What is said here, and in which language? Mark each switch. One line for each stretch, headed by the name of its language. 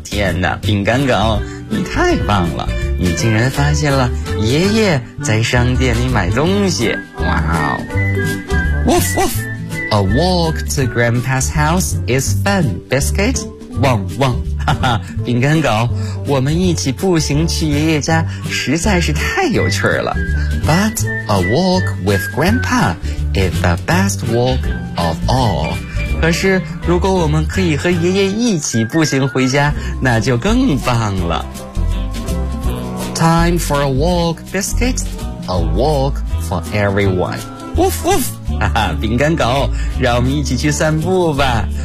Chinese: 天哪，饼干狗你太棒了，你竟然发现了爷爷在商店里买东西。
English: 哇哦， Woof woofA walk to Grandpa's house is fun, Biscuit.
Chinese: 汪汪，哈哈，饼干狗，我们一起步行去爷爷家实在是太有趣了。
English: But a walk with Grandpa is the best walk of all.
Chinese: 可是如果我们可以和爷爷一起步行回家，那就更棒了。
English: Time for a walk, Biscuit. A walk for everyone. Woof woof!
Chinese: 哈哈，饼干狗，让我们一起去散步吧。